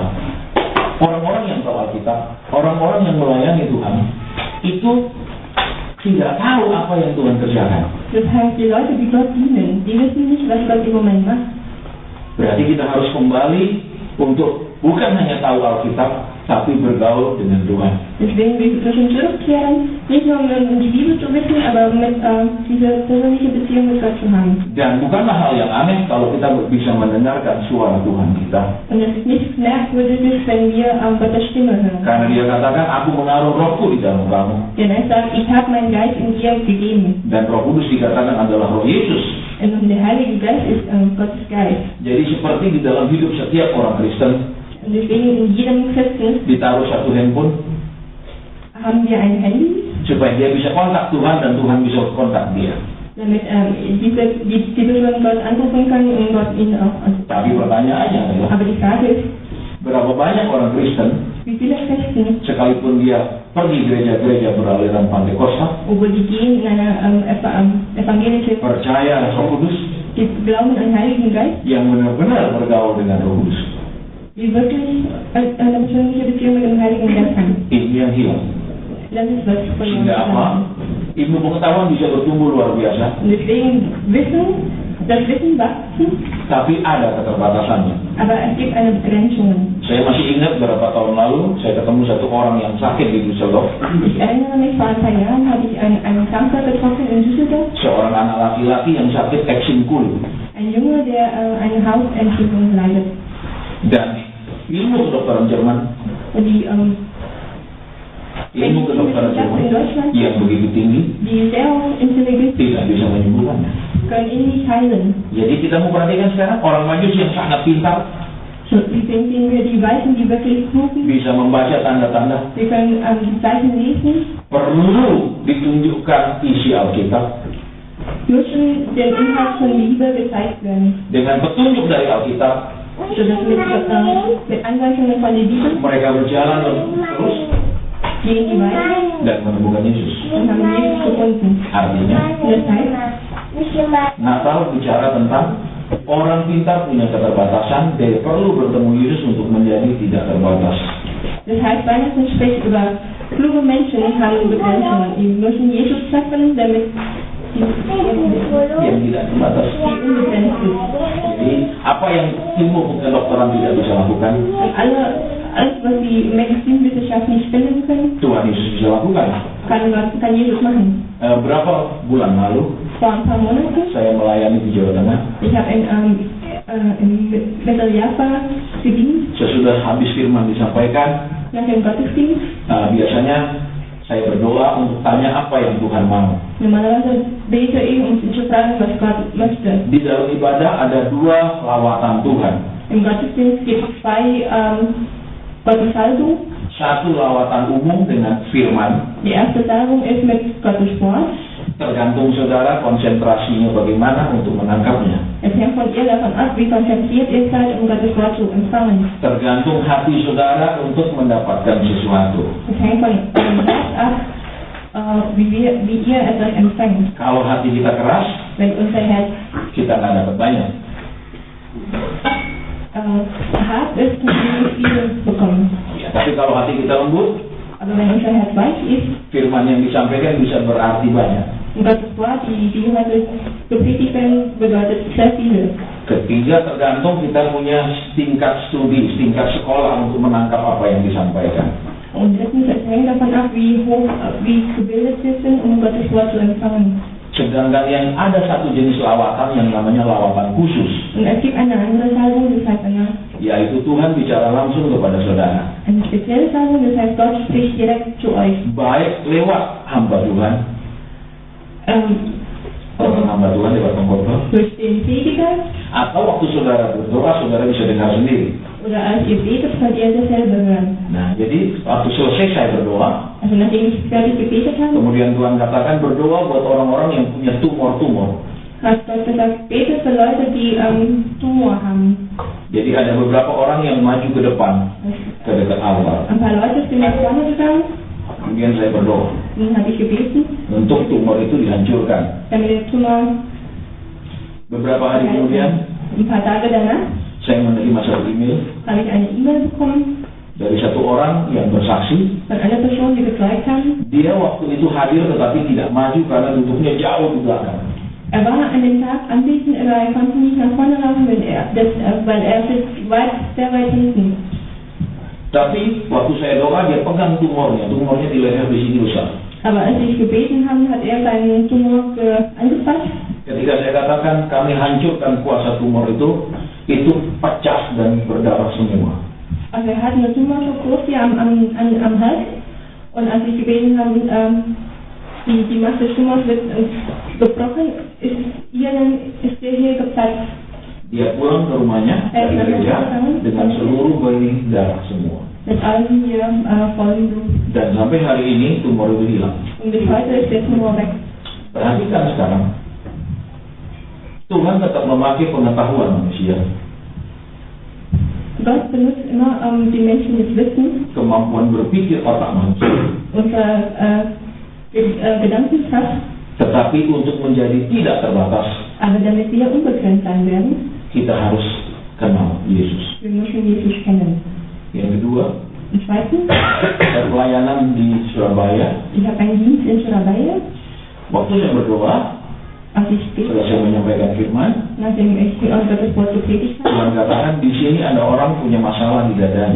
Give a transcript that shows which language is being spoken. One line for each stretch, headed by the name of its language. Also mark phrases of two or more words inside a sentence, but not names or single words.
Indonesian: Orang-orang yang tahu Alkitab, orang-orang yang melayani Tuhan, itu tidak tahu apa yang Tuhan kerjakan.
German: Das heißt, die Leute, die Gott dienen, die wissen nicht, was Gott im Moment macht.
Indonesian: Berarti kita harus kembali untuk bukan hanya tahu Alkitab, tapi bergaul dengan Tuhan.
German: Deswegen wir müssen zurückkehren, nicht nur um die Bibel zu wissen, aber mit diese persönliche Beziehung mit Gott zu haben.
Indonesian: Dan bukanlah hal yang aneh kalau kita bisa mendengarkan suara Tuhan kita.
German: Und es ist nichts Merkwürdiges, wenn wir Gottes Stimme hören.
Indonesian: Karena dia katakan, aku menaruh rohku di dalam kamu.
German: Denn er sagt, ich habe meinen Geist in dir gegeben.
Indonesian: Dan Roh Kudus dikatakan adalah Roh Yesus.
German: Und der Heilige Geist ist Gottes Geist.
Indonesian: Jadi seperti di dalam hidup setiap orang Kristen,
German: Und deswegen in jedem Christen
Indonesian: ditaruh satu handphone
German: haben wir ein Handy,
Indonesian: supaya dia bisa kontak Tuhan dan Tuhan bisa kontak dia.
German: damit die Person Gott anrufen kann und Gott ihn auch anrufen.
Indonesian: Tapi pertanyaannya adalah,
German: Aber die Frage ist,
Indonesian: berapa banyak orang Kristen
German: wie viele Christen,
Indonesian: sekalipun dia pergi gereja-gereja beraliran Pantekosta,
German: obwohl die gehen in einer evangelische,
Indonesian: percaya Roh Kudus,
German: die glauben an den Heiligen Geist,
Indonesian: yang benar-benar bergaul dengan Roh Kudus,
German: die wirklich eine persönliche Beziehung mit dem Heiligen Geist haben.
Indonesian: ini yang hilang.
German: Das ist was verloren
Indonesian: Sehingga apa? Ilmu pengetahuan bisa bertumbuh luar biasa,
German: Und deswegen das Wissen wachsen,
Indonesian: tapi ada keterbatasannya.
German: aber es gibt eine Begrenzung.
Indonesian: Saya masih ingat beberapa tahun lalu saya ketemu satu orang yang sakit di Düsseldorf.
German: Ich erinnere mich, vor ein paar Jahren habe ich einen Kranker getroffen in Düsseldorf,
Indonesian: Seorang anak laki-laki yang sakit Eczenkul.
German: ein Junge, der eine Hautentzündung leidet.
Indonesian: Dan ilmu kedokteran Jerman,
German: Und die
Indonesian: ilmu kedokteran Jerman
German: in Deutschland,
Indonesian: yang begitu tinggi
German: die sehr intelligent
Indonesian: tidak bisa menyembuhkannya.
German: können ihn nicht heilen.
Indonesian: Jadi kita mau perhatikan sekarang orang Majus yang sangat pintar
German: So, wie sehen wir die Weißen, die wirklich klugen?
Indonesian: bisa membaca tanda-tanda,
German: Wir können die Zeichen lesen,
Indonesian: perlu ditunjukkan isi Alkitab
German: müssen den Inhalt von Liebe gezeigt werden.
Indonesian: dengan petunjuk dari Alkitab.
German: Sodass mit Anweisungen von der Bibel
Indonesian: Mereka berjalan terus
German: gehen die Weißen
Indonesian: dan menemukan Yesus.
German: und haben Jesus gefunden.
Indonesian: Artinya
German: Das heißt,
Indonesian: Natal bicara tentang orang pintar punya keterbatasan, dia perlu bertemu Yesus untuk menjadi tidak terbatas.
German: das heißt, Weihnachten spricht über kluge Menschen haben Begrenzungen. Die müssen Jesus treffen, damit sie
Indonesian: Yang tidak terbatas.
German: unbegrenzt ist.
Indonesian: Jadi apa yang ilmu kedokteran tidak bisa lakukan,
German: Und alles, was die Medizinwissenschaft nicht finden können,
Indonesian: Tuhan Yesus bisa lakukan.
German: kann Jesus machen.
Indonesian: Berapa bulan lalu
German: Vor ein paar Monaten,
Indonesian: saya melayani di Jawa Tengah.
German: ich habe in Mitteljava gedient,
Indonesian: Sesudah habis firman disampaikan,
German: nach dem Gottesdienst.
Indonesian: biasanya saya berdoa untuk tanya apa yang Tuhan mau.
German: Normalerweise bete ich, um zu fragen, was Gott möchte.
Indonesian: Di dalam ibadah ada dua lawatan Tuhan.
German: Im Gottesdienst gibt es zwei Gottessalbung.
Indonesian: Satu lawatan umum dengan firman,
German: Die erste Salbung ist mit Gottes Wort.
Indonesian: tergantung saudara konsentrasinya bagaimana untuk menangkapnya.
German: Es hängt von ihr davon ab, wie konzentriert ihr seid, um Gottes Wort zu empfangen.
Indonesian: Tergantung hati saudara untuk mendapatkan sesuatu.
German: Es hängt von eurem Herz ab, wie ihr etwas empfängt.
Indonesian: Kalau hati kita keras,
German: Wenn unser Herz
Indonesian: kita nggak dapat banyak.
German: hart ist, können wir nicht viel bekommen.
Indonesian: Ya, tapi kalau hati kita lembut,
German: Aber wenn unser Herz weich ist,
Indonesian: firman yang disampaikan bisa berarti banyak.
German: und Gottes Wort, die heute gepredigt werden, bedeutet sehr viel.
Indonesian: Ketiga, tergantung kita punya tingkat studi, tingkat sekolah untuk menangkap apa yang disampaikan.
German: Und drittens, es hängt davon ab, wie gebildet wir sind, um Gottes Wort zu empfangen.
Indonesian: Sedangkan yang ada satu jenis lawatan yang namanya lawatan khusus,
German: Und es gibt eine andere Salbung, das heißt
Indonesian: yaitu Tuhan bicara langsung kepada saudara,
German: eine spezielle Salbung, das heißt Gott spricht direkt zu euch.
Indonesian: baik lewat hamba Tuhan, hamba Tuhan lewat pengkhotbah,
German: Durch den Prediger
Indonesian: atau waktu saudara berdoa, saudara bisa dengar sendiri.
German: Oder als ihr betet, sollt ihr dasselbe hören.
Indonesian: Nah, jadi waktu selesai saya berdoa,
German: Also nachdem ich fertig gebetet habe,
Indonesian: kemudian Tuhan katakan berdoa buat orang-orang yang punya tumor-tumor.
German: hat Gott gesagt, betet für Leute, die Tumor haben.
Indonesian: Jadi ada beberapa orang yang maju ke depan, ke dekat altar.
German: Ein paar Leute sind nach vorne gegangen,
Indonesian: Kemudian saya berdoa
German: dann habe ich gebeten,
Indonesian: untuk tumor itu dihancurkan.
German: damit der Tumor,
Indonesian: Beberapa hari kemudian
German: ein paar Tage danach,
Indonesian: saya menerima satu email
German: habe ich eine E-Mail bekommen
Indonesian: dari satu orang yang bersaksi.
German: von einer Person, die gezeigt haben,
Indonesian: Dia waktu itu hadir tetapi tidak maju karena duduknya jauh di belakang.
German: er war an dem Tag anwesend, aber er konnte nicht nach vorne laufen, weil er sitzt sehr weit hinten.
Indonesian: Tapi waktu saya doa dia pegang tumornya di leher di sini besar.
German: Aber als ich gebeten habe, hat er seinen Tumor angefasst.
Indonesian: Ketika saya katakan kami hancurkan kuasa tumor itu pecah dan berdarah semua.
German: Also er hat eine Tumor so groß hier am Hals. Und als ich gebeten habe, die Macht des Tumors wird gebrochen, ist der hier geplatzt.
Indonesian: Dia pulang ke rumahnya dari gereja dengan seluruh benih darah semua.
German: Mit allem hier vollen Blut.
Indonesian: Dan sampai hari ini tumor itu hilang.
German: Und bis heute ist der Tumor weg.
Indonesian: Perhatikan sekarang, Tuhan tetap memakai pengetahuan manusia,
German: Gott benutzt immer die Menschen des Wissens,
Indonesian: kemampuan berpikir otak manusia,
German: unsere Gedankenkraft,
Indonesian: tetapi untuk menjadi tidak terbatas,
German: aber damit wir unbegrenzt sein werden,
Indonesian: kita harus kenal Yesus.
German: wir müssen Jesus kennen.
Indonesian: Yang kedua,
German: Und zweitens,
Indonesian: pelayanan di Surabaya.
German: ich habe einen Dienst in Surabaya.
Indonesian: Waktu saya berdoa,
German: Als ich
Indonesian: setelah saya menyampaikan firman,
German: nachdem ich Gottes Wort gepredigt habe,
Indonesian: Tuhan katakan di sini ada orang punya masalah di dadanya.